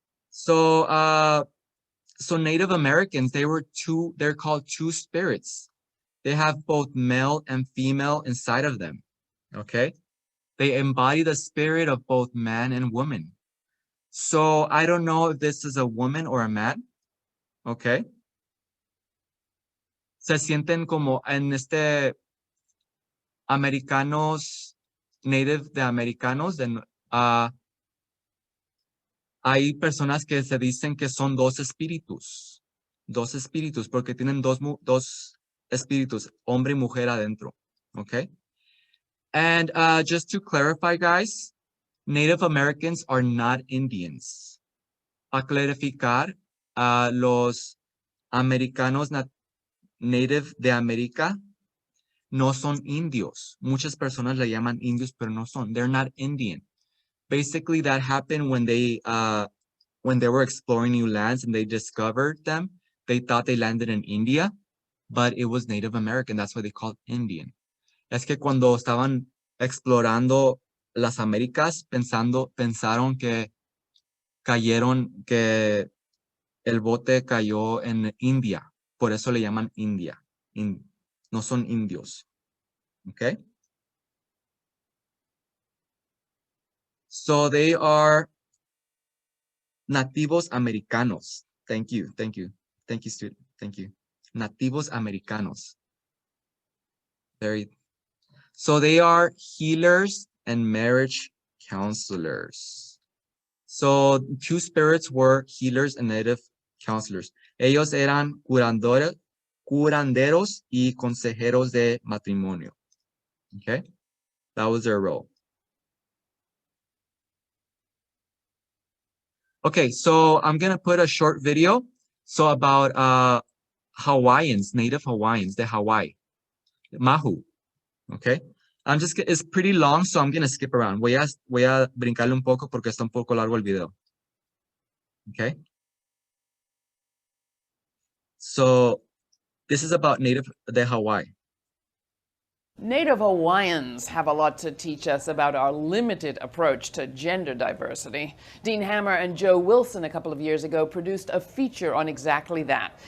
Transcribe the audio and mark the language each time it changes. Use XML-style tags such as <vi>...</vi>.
<en>So, so Native Americans, they're called two spirits. They have both male and female inside of them, okay? They embody the spirit of both man and woman. So I don't know if this is a woman or a man, okay?</en> <es>Se sienten como en americanos, native de americanos, hay personas que se dicen que son dos espíritus, porque tienen dos espíritus, hombre y mujer adentro, okay?</es> <en>And just to clarify, guys, Native Americans are not Indians.</en> <es>A clarificar, los americanos native de América no son indios. Muchas personas le llaman indios, pero no son.</es> <en>They're not Indian. Basically, that happened when they were exploring new lands and they discovered them. They thought they landed in India, but it was Native American. That's why they called Indian.</en> <es>Es que cuando estaban explorando las Américas, pensaron que el bote cayó en India. Por eso le llaman India. No son indios. Okay?</es> <en>So they are nativos americanos. Thank you, student. Thank you. Nativos americanos. So they are healers and marriage counselors. So two spirits were healers and native counselors.</en> <es>Ellos eran curanderos y consejeros de matrimonio.</es> <en>Okay? That was their role. Okay, so I'm going to put a short video. So about Hawaiians, Native Hawaiians, de Hawaii. Mahu. Okay? It's pretty long, so I'm going to skip around.</en> <es>Voy a brincarle un poco porque está un poco largo el video.</es> <en>Okay? So this is about Native de Hawaii. Native Hawaiians have a lot to teach us about our limited approach to gender diversity. Dean Hammer and Joe Wilson a couple of years ago produced a feature on exactly that.</en>